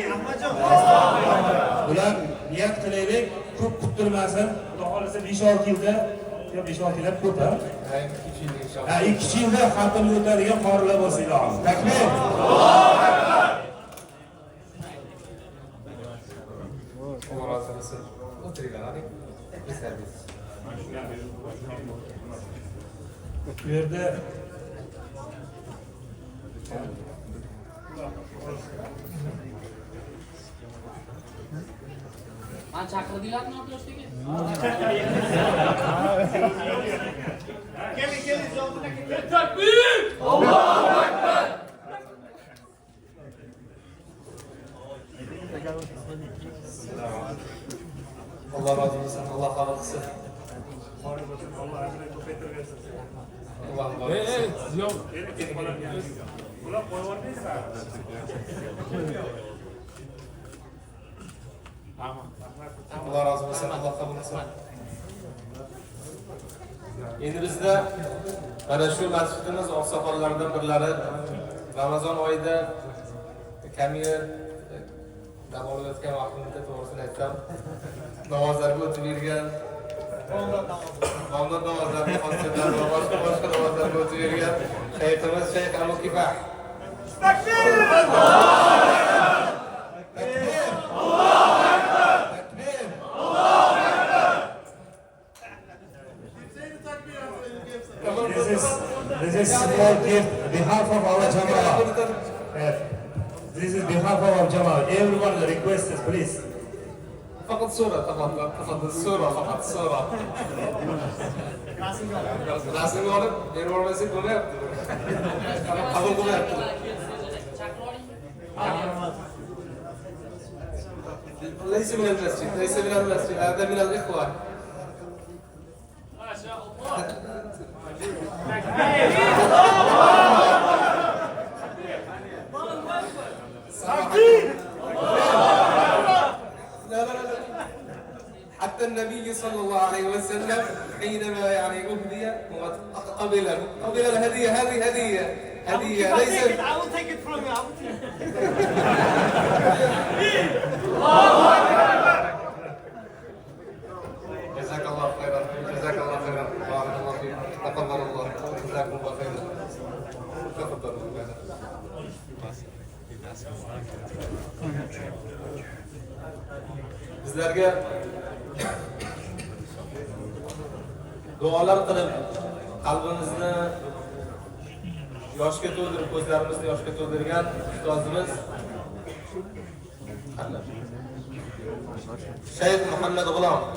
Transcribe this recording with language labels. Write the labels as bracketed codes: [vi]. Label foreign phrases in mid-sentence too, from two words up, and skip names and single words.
[uz] Bular niyat qilaylik, ko'p kuttirmasin. Xudo xolasa 5-6 yilda, yo 5-6 yillar ko'p ha. 2 yil inshaalloh. 2 yilda xatmni o'tadigan qorilar bo'lsa ilohim. Takbir. [tr] Alloh razı olsun. [uz] O'tiringlar, hadi. Servis. Bu yerda Mana chaqirdinglarmi o'tirishga? Keling, takbir! [ar] الله أكبر! [tr] Allah razı olsun. Allah kabul etsin. [uz] Allah ajrini ko'paytirsin. [tr] Allah kabul etsin. Yok. [uz] Bular qo'yib olmaysizlar. [tr] Allah razı olsun. Allah kabul etsin. [uz] Endi bizda mana shu masjidimiz oqsoqollaridan birlari Ramazon oyida kamiya dam olayotgan vaqtimizda to'g'risini aytsam namozlarga o'tib yurgan bomdod namozlariga xonchalar va boshqa namozlarga o'tib yurgan shayximiz Shayx Abu Kifah. Takbir! [en] This is small gift on behalf of our Jama'ah. This is behalf of our Jama'ah. Everyone requests, please. [ar] فقط صورة فقط الصورة فقط الصورة. [uz] Rasmga olib, berib olmasak bo'lmayapti. Qabul bo'lmayapti. [ar] ليس من المسجد، ليس من المسجد، هذا من الإخوة. ما شاء الله. حتى النبي صلى الله عليه وسلم حينما يعني أهدي قبل الهدية هذه هدية ليس [en] I will take it from you. [ar] جزاك الله خيرا جزاك الله خيرا بارك الله فيك تقبل الله جزاكم الله خيرا تفضلوا [uz] bizlarga duolar qilib qalbimizni yoshga to'ldirib ko'zlarimizni yoshga to'ldirgan ustozimiz Shayx Muhammad G'ulom.